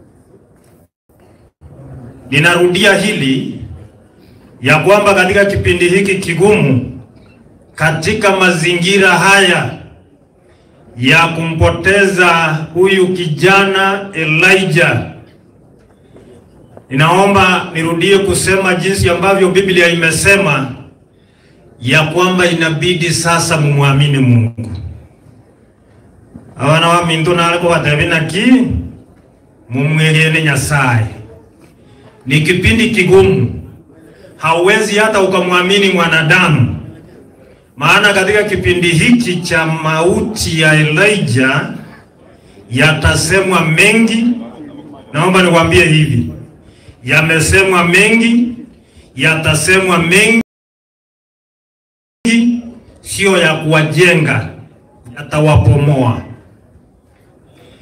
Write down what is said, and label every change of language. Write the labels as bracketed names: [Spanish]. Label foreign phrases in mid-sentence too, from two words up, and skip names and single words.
[Swahili] Ninarudia hili ya kwamba katika kipindi hiki kigumu, katika mazingira haya ya kumpoteza huyu kijana Elijah, ninaomba nirudie kusema jinsi ambavyo Biblia imesema ya kwamba inabidi sasa mumuamini Mungu. [Luyia] Abana wa mindu naliko batabina ki mumwegene Nyasaye. [Swahili] Ni kipindi kigumu, hauwezi hata ukamwamini mwanadamu, maana katika kipindi hiki cha mauti ya Elijah yatasemwa mengi. Naomba niwaambie hivi, yamesemwa mengi, yatasemwa mengi, sio ya kuwajenga, yatawapomoa.